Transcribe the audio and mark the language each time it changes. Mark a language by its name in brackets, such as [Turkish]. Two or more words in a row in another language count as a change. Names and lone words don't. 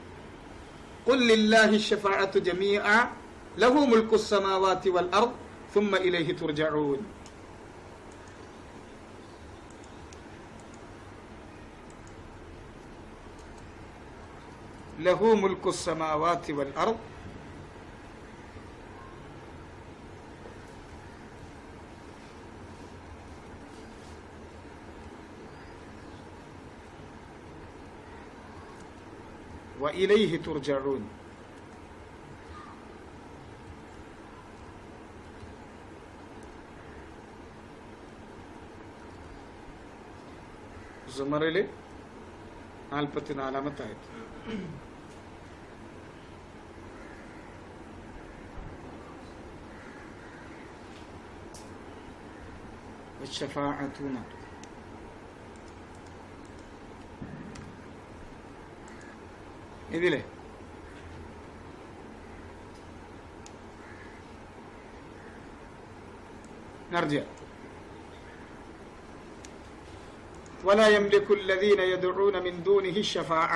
[Arabic] قل لله الشفاعة جميعا له ملك السماوات والأرض ثم إليه ترجعون. له ملك السماوات والأرض وإليه ترجعون. [Malayalam] സുമറില് 44-ാമത്തെ ആയത്ത്. [Arabic] والشفاعة ഇതിലെ نرجع ولا يملك الذين يدعون من دونه الشفاعة.